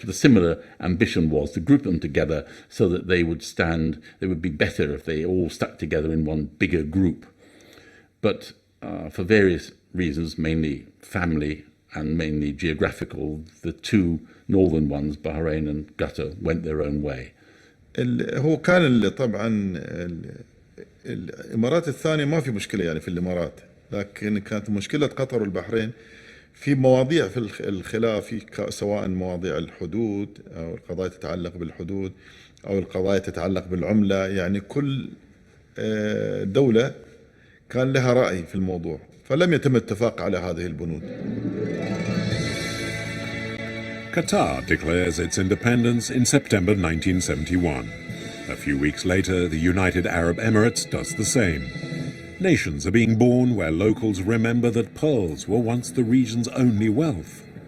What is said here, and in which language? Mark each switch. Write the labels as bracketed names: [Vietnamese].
[English] But a similar ambition was to group them together so that they would be better if they all stuck together in one bigger group. But for various reasons, mainly family and mainly geographical. The two northern ones, Bahrain and Qatar, went their own way. [Arabic] هو كان طبعا الامارات الثانيه ما في مشكله يعني في الامارات، لكن كانت مشكله قطر والبحرين في مواضيع في الخلاف، سواء مواضيع الحدود او القضايا تتعلق بالحدود او القضايا تتعلق بالعمله. يعني كل دوله كان لها راي في الموضوع، فلم يتم الاتفاق على هذه البنود. [English] Qatar declares its independence in September 1971. A few weeks later, the United Arab Emirates does the same. Nations are being born where locals remember that pearls were once the region's only wealth.